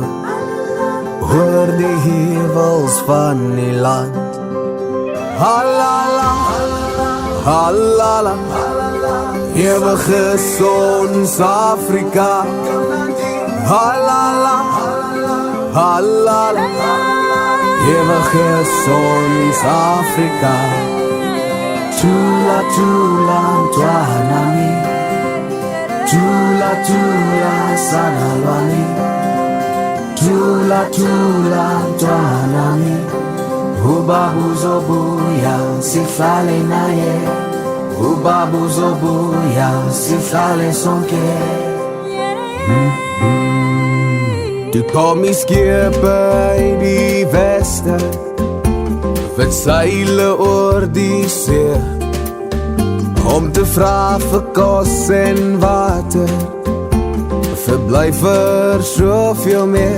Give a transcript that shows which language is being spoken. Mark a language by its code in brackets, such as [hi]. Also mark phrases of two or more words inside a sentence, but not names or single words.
[af] Hoor die hevels van die land [zu] Halala, halala [af] Ewige ons Afrika [zu] Halala, halala [af] Ewige ons Afrika [zu] Tula, tula, twanami Tula, tula, sana Tula tula mtwanami, ubabu zobuya sihlale naye, ubabu zobuya sihlale sonke. [af] Toe kom die skepe uit die weste, wat seile oor die see, om te vra vir kos en water, verblyf vir soveel meer.